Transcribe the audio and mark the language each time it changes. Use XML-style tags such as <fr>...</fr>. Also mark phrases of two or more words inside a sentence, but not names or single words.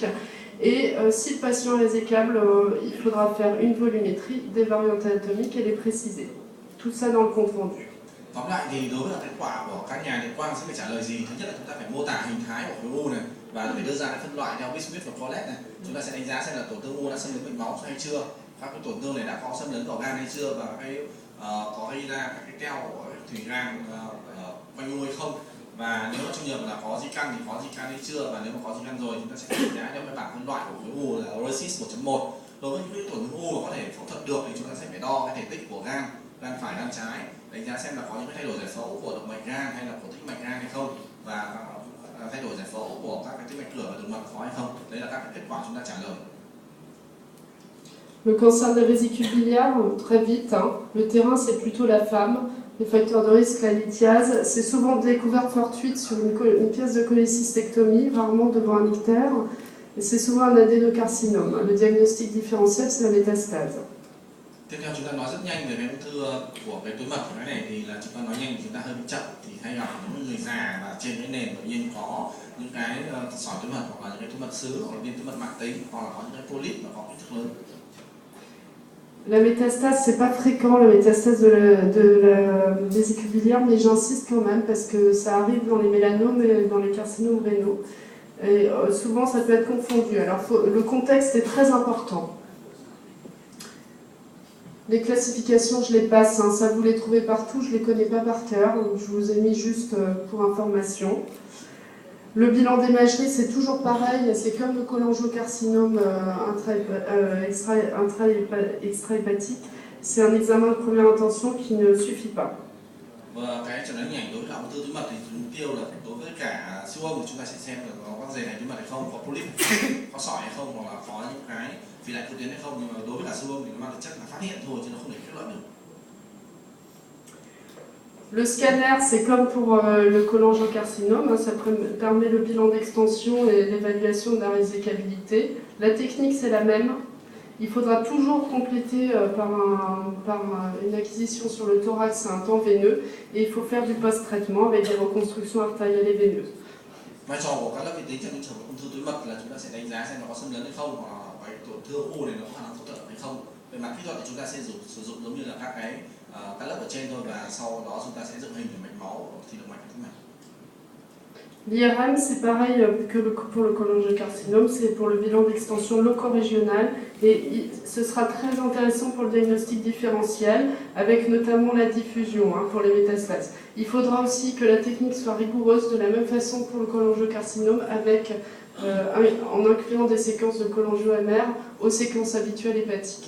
<fr>Et si le patient est résécable, il faudra faire une volumétrie, des variantes anatomiques et les préciser. Tout ça dans le compte rendu.</fr> <vi>Tóm lại thì đối với kết quả của các nhà điện quang sẽ phải trả lời gì? Thứ nhất là chúng ta phải mô tả hình thái của khối u này và phải đưa ra cái phân loại theo Bismuth và Collet này. Chúng ta sẽ đánh giá xem là tổn thương u đã xâm lấn mạch máu hay chưa, các cái tổn thương này đã có xâm lấn vào gan hay chưa, và có gây ra các cái keo của thủy gan quanh u hay không. Và nếu trong trường hợp là có di căn thì có di căn hay chưa, và nếu mà có di căn rồi chúng ta sẽ đánh giá theo cái bảng phân loại của khối u là RECIST 1.1. Đối với những cái tổn thương u mà có thể phẫu thuật được thì chúng ta sẽ phải đo cái thể tích của gan phải, gan trái, đánh giá xem là có những cái thay đổi giải phẫu của động mạch gan hay là của tĩnh mạch gan hay không, và thay đổi giải phẫu của các cái tĩnh mạch cửa và đường mật có hay không. Đấy là các cái kết quả chúng ta trả lời.</vi> <fr>Le cancer de la vésicule biliaire, très vite, hein. Le terrain c'est plutôt la femme, les facteurs de risque, la lithiase, c'est souvent découverte fortuite sur une pièce de cholécystectomie, rarement devant un ictère, et c'est souvent un adénocarcinome. Le diagnostic différentiel c'est la métastase.</fr> <vi>Tiếp theo chúng ta nói rất nhanh về cái ung thư của cái túi mật. Cái này thì là chúng ta nói nhanh, chúng ta hơi bị chậm, thì hay gặp những người già và trên cái nền bệnh nhân có những cái sỏi túi mật hoặc là những cái túi mật xứ hoặc là viêm túi mật mãn tính hoặc là có những cái polyp mà có kích thước lớn.</vi> <fr>La métastase, c'est pas fréquent, la métastase de la vésicule biliaire, mais j'insiste quand même parce que ça arrive dans les mélanomes et dans les carcinomes rénaux. Et souvent, ça peut être confondu. Alors, le contexte est très important. Les classifications, je les passe, hein, ça vous les trouvez partout, je ne les connais pas par cœur, donc je vous ai mis juste pour information. Le bilan d'imagerie, c'est toujours pareil, c'est comme le cholangiocarcinome extra-hépatique, c'est un examen de première intention qui ne suffit pas.</fr> <vi>Và cái chẩn đoán hình ảnh đối với ung thư túi mật thì mục tiêu là đối với cả siêu âm thì chúng ta sẽ xem là có các dày này túi mật hay không, có polyp, có sỏi hay không, hoặc là có những cái phi đại protein hay không. Nhưng mà đối với cả siêu âm thì nó mang tính chất là phát hiện thôi chứ nó không thể kết luận được.</vi> <fr>Le scanner, c'est comme pour le cholangiocarcinome, hein, ça permet le bilan d'extension et l'évaluation de la résécabilité. La technique, c'est la même. Il faudra toujours compléter par une acquisition sur le thorax à un temps veineux, et il faut faire du post-traitement avec des reconstructions artérielles et veineuses.</fr> <vi>Vai trò của các lớp vi tính trong trường hợp ung thư túi mật là chúng ta sẽ đánh giá xem nó có xâm lấn hay không, hoặc là cái tổn thương u này nó có khả năng phẫu thuật hay không. Về mặt kỹ thuật thì chúng ta sẽ sử dụng giống như là các lớp ở trên thôi, và sau đó chúng ta sẽ dựng hình về mạch máu thì động mạch và tĩnh mạch.</vi> <fr>L'IRM, c'est pareil que pour le cholangiocarcinome, c'est pour le bilan d'extension loco-régional, et ce sera très intéressant pour le diagnostic différentiel, avec notamment la diffusion, hein, pour les métastases. Il faudra aussi que la technique soit rigoureuse de la même façon pour le cholangiocarcinome, avec, en incluant des séquences de cholangio-MR aux séquences habituelles hépatiques.</fr>